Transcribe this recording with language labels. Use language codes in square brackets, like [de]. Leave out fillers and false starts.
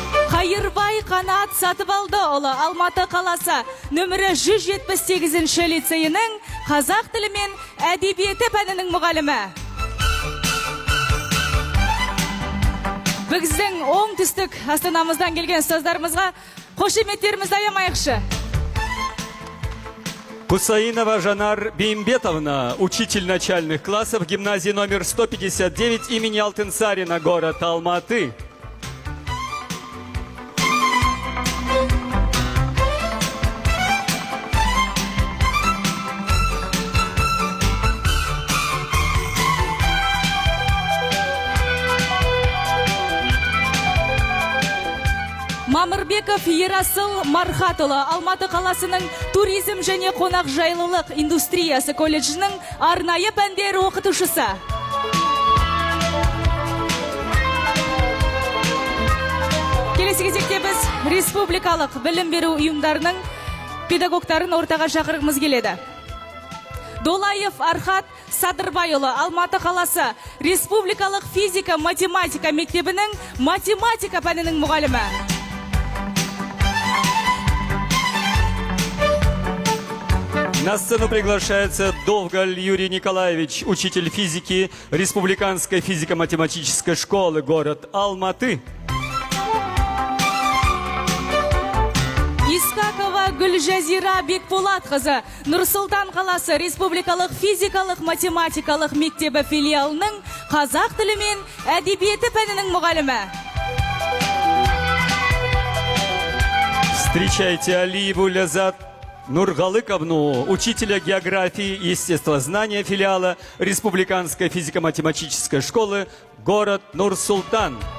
[kk] Қайырбай Қанат Сатыбалдыұлы Алматы қаласы нөмірі 178 лицейінің қазақ тілі мен әдебиеті пәнінің мұғалімі. Біздің оңтүстік астанамыздан келген ұстаздарымызға қошеметтерімізді аямайықшы. [ru] Кусаинова Жанар Беймбетовна, учитель начальных классов гимназии номер 159 имени Алтынсарина, город Алматы. [kk] Мамырбеков Ерасыл Мархатұлы Алматы қаласының туризм және қонақ жайлылық индустриясы колледжінің арнайы пәндер оқытушысы. Келесі кезекте біз республикалық білім беру ұйымдарының педагогтарын ортаға шақырғымыз келеді. Долаев Архат Садырбайұлы Алматы қаласы республикалық физика-математика мектебінің математика пәнінің мұғалімі. [ru] На сцену приглашается Довгаль Юрий Николаевич, учитель физики Республиканской физико-математической школы, город Алматы. [kk] Искакова Гүлжазира Бекболатқызы Нұр-Сұлтан қаласы республикалық физикалық-математикалық мектебі филиалының қазақ тілі мен әдебиеті пәнінің мұғалімі. [ru] Встречайте Алиеву Лязат Нургалыковну, учителя географии и естествознания филиала Республиканской физико-математической школы, город Нур-Султан.